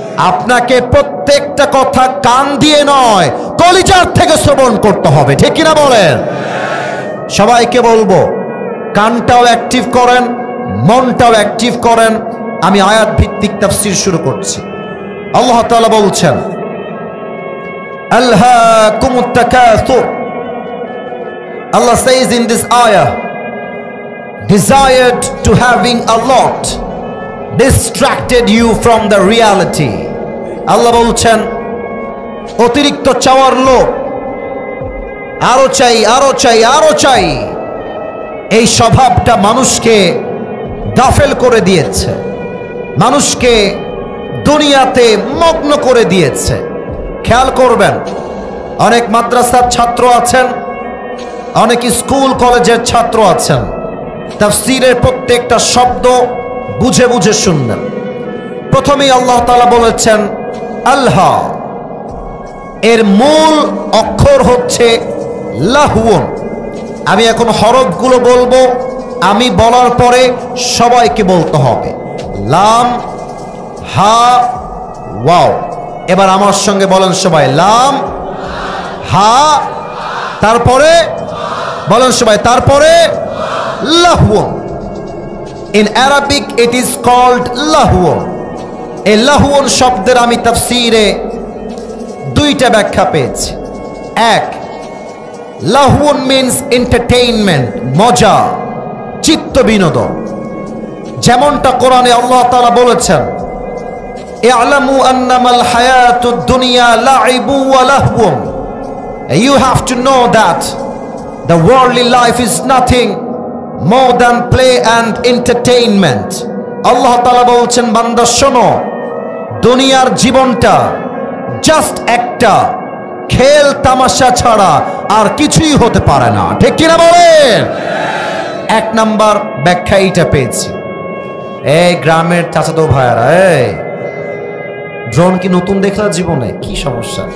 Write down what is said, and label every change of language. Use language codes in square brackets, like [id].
[bn] আপনাকে প্রত্যেকটা কথা কান দিয়ে নয়, কলিজার থেকে শ্রবণ করতে হবে, ঠিক কিনা বলেন? সবাইকে বলবো কানটাও অ্যাক্টিভ করেন, মনটাও অ্যাক্টিভ করেন। আমি আয়াত ভিত্তিক তাফসীর শুরু করছি। আল্লাহ তাআলা বলছেন, [ar] আলহাকুমুত তাকাসুর। [en] Allah says in this ayah, desired to having a lot distracted you from the reality. [bn] আল্লাহ বলছেন অতিরিক্ত চাওয়ার লোভ, আরো চাই আরো চাই আরো চাই, এই স্বভাবটা মানুষকে গাফেল করে দিয়েছে, মানুষকে দুনিয়াতে মগ্ন করে দিয়েছে। খেয়াল করবেন, অনেক মাদ্রাসার ছাত্র আছেন, অনেক স্কুল কলেজের ছাত্র আছেন, তাফসীরের প্রত্যেকটা শব্দ বুঝে বুঝে শুনবেন। প্রথমেই আল্লাহ তাআলা বলেছেন আল্লাহ, এর মূল অক্ষর হচ্ছে লাহুন। আমি এখন হরফগুলো বলবো, আমি বলার পরে সবাইকে বলতে হবে। লাম, হা, ওয়াও। এবার আমার সঙ্গে বলেন সবাই, লাম, হা, তারপরে বলেন সবাই, তারপরে লাহুন। [en] In Arabic it is called লাহুন। [bn] এই লাহুন শব্দের আমি তাফসীরে দুইটা ব্যাখ্যা পেয়েছি। এক, লাহুন মিন্স এন্টারটেইনমেন্ট, মজা, চিত্ত বিনোদন। যেমনটা কোরআনে আল্লাহ তাআলা বলেছেন, [ar] ই'লামু আন্নামাল হায়াতুদ দুনিয়া লাইবু ওয়া লাহবুন। [en] You have to know that the worldly life is nothing more than play and entertainment. [bn] আল্লাহ তাআলা বলছেন, বান্দা শোনো, দুনিয়ার জীবনটা জাস্ট একটা খেল তামাশা ছাড়া আর কিছুই হতে পারে না, ঠিক কিনা বলেন? এক নাম্বার ব্যাখ্যা এইটা পেয়েছি। এই গ্রামের চাচাতো ভাইয়ারা, এই ড্রোন কি নতুন দেখলা জীবনে? কি সমস্যা?